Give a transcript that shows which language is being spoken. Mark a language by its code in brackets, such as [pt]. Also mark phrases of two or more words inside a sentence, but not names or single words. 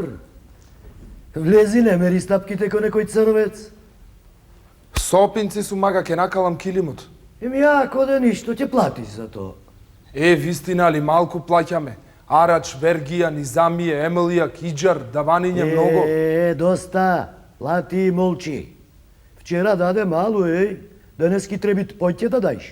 [mk] Влези, не мери стапките ко некој црвец. Сопинци су, мага, ке накалам килимот. Еми ако да ништо ќе платиш за тоа. Вистина ли, малку плаќаме. Арач, Вергија, Низамије, Емилија, Киџар, даваниње многу. Доста. Плати и молчи. Вчера даде малу, денески требит поќе да дајш.